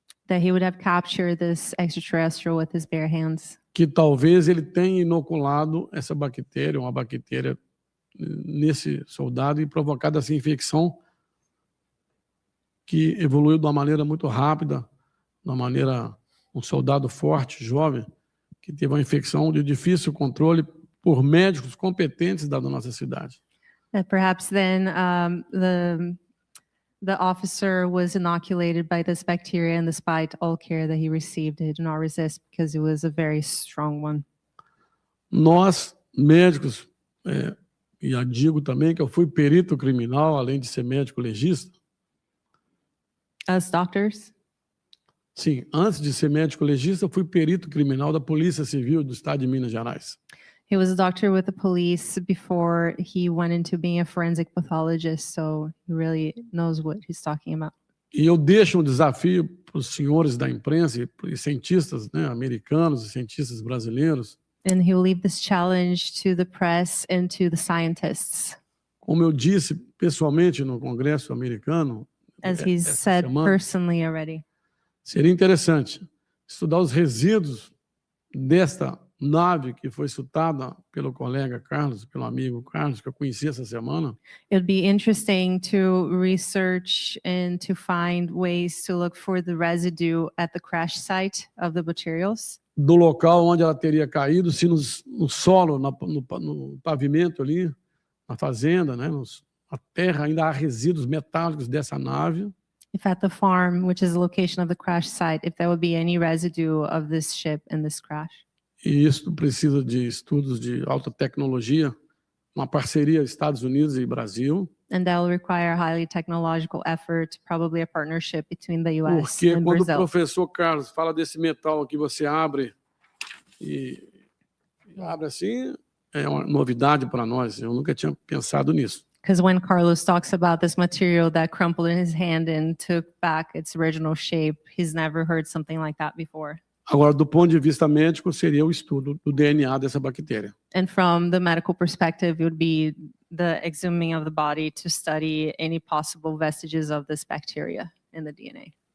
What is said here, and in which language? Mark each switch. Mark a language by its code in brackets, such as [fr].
[en] that he would have captured this extraterrestrial with his bare hands. [pt] que talvez ele tenha inoculado essa bactéria, uma bactéria nesse soldado e provocado essa infecção que evoluiu de uma maneira muito rápida, um soldado forte, jovem, que teve uma infecção de difícil controle por médicos competentes da nossa cidade. [en] That perhaps then the officer was inoculated by this bacteria, and despite all care that he received, he did not resist because it was a very strong one. [pt] Nós, médicos, e eu digo também que eu fui perito criminal, além de ser médico legista. [en] As doctors? [pt] Sim, antes de ser médico legista, eu fui perito criminal da Polícia Civil do Estado de Minas Gerais. [en] He was a doctor with the police before he went into being a forensic pathologist, so he really knows what he's talking about. [pt] E eu deixo um desafio para os senhores da imprensa e cientistas, né, americanos e cientistas brasileiros. [en] And he'll leave this challenge to the press and to the scientists. [pt] Como eu disse pessoalmente no Congresso americano, [en] As he's said personally already. [pt] Seria interessante estudar os resíduos desta nave que foi citada pelo colega Carlos, pelo amigo Carlos, que eu conheci essa semana. [en] It'd be interesting to research and to find ways to look for the residue at the crash site of the materials. [pt] Do local onde ela teria caído, se no solo, no pavimento ali, na fazenda, né, a terra, ainda há resíduos metálicos dessa nave. [en] If at the farm, which is the location of the crash site, if there would be any residue of this ship in this crash. [pt] E isso precisa de estudos de alta tecnologia, uma parceria Estados Unidos e Brasil. [en] And that will require highly technological effort, probably a partnership between the US [pt] Porque [en] and [pt] quando o [en] Brazil. [pt] professor Carlos fala desse metal que você abre e abre assim, é uma novidade para nós. Eu nunca tinha pensado nisso. [en] Because when Carlos talks about this material that crumpled in his hand and took back its original shape, he's never heard something like that before. [pt] Agora, do ponto de vista médico, seria o estudo do DNA dessa bactéria. [en] And from the medical perspective, it would be the exhuming of the body to study any possible vestiges of this bacteria in the DNA.